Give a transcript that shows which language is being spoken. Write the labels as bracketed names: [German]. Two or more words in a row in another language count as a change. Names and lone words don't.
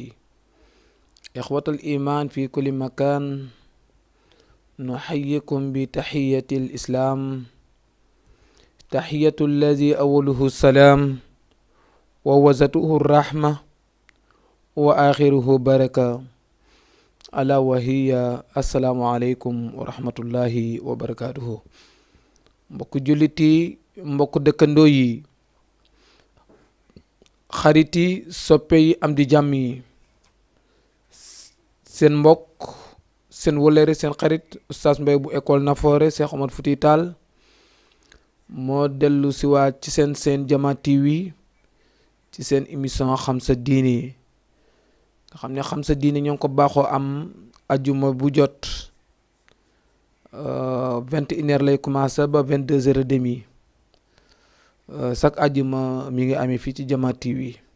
[Arabic] إخوة الإيمان في كل مكان، نحييكم بتحية الإسلام، تحية الذي أوله السلام ووسطه الرحمة وآخره بركة، ألا وهي السلام عليكم ورحمة الله وبركاته. [Wolof] mbokk jullit yi, mbokk dëkkandoo yi, xarit yi, soppe yi, am di jàmm yi, seen mbokk, seen wëllëre, seen xarit Oustaz Mbaye bu école Nafoore Cheikh Omar Fouti Tall moo dellu siwaat ci seen Jama TV ci seen émission xam sa diine, nga xam ne xam sa diine ñoo ngi ko baaxoo am ajuma bu jot 21h lay commencé ba 22h30 chaque ajuma mi ngi amee fii ci Jama TV.